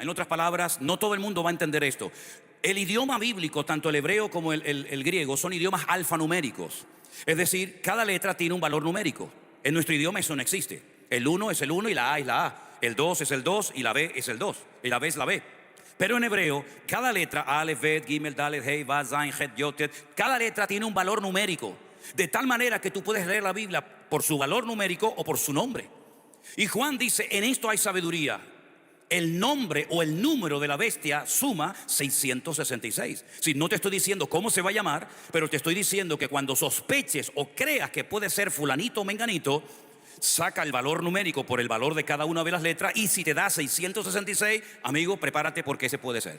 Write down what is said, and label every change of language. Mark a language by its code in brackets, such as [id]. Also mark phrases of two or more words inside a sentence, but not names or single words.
[es] En otras palabras, no todo el mundo va a entender esto. El idioma bíblico, tanto el hebreo como el griego, son idiomas alfanuméricos. Es decir, cada letra tiene un valor numérico. En nuestro idioma eso no existe. El 1 es el 1 y la A es la A. El 2 es el 2 y la B es el 2. Y la B es la B. Pero en hebreo, cada letra, [he] אלף, בית, גימל, דלת, הא, וו, זין, חית, יוד, [es] cada letra tiene un valor numérico. De tal manera que tú puedes leer la Biblia por su valor numérico o por su nombre. Y Juan dice, en esto hay sabiduría. El nombre o el número de la bestia suma 666. Si no te estoy diciendo cómo se va a llamar, pero te estoy diciendo que cuando sospeches o creas que puede ser fulanito o menganito, saca el valor numérico por el valor de cada una de las letras, y si te da 666, amigo, prepárate porque ese puede ser.